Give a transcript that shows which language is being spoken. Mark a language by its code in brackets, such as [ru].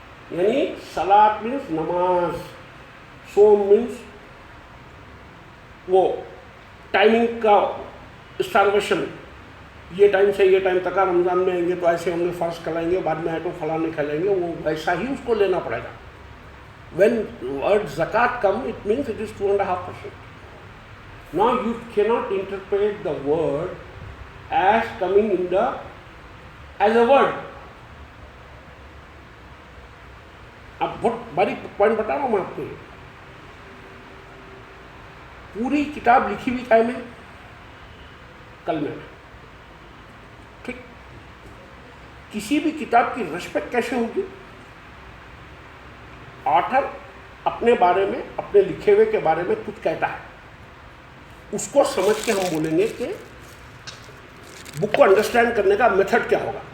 [ur] یعنی صلاۃ مینس نماز، صوم مینس وہ ٹائمنگ کا اسٹارویشن، یہ ٹائم سے یہ ٹائم تک رمضان میں آئیں گے تو ایسے ہم نے فاسٹ کھلائیں گے، بعد میں آئے تو فلاں نہیں کھلائیں گے، وہ ویسا ہی اس کو لینا پڑے گا. [en] When word zakat come it means it is 2.5%. Now you cannot interpret the word as coming in as a word. [ur] اب بہت باریک پوائنٹ بتا رہا ہوں میں آپ کو. پوری کتاب لکھی ہوئی قائم ہے کلمے میں. ٹھیک، کسی بھی کتاب کی ریسپیکٹ کیسے ہوگی؟ آتھر اپنے بارے میں، اپنے لکھے ہوئے کے بارے میں کچھ کہتا ہے، اس کو سمجھ کے ہم بولیں گے کہ بک کو انڈرسٹینڈ کرنے کا میتھڈ کیا ہوگا.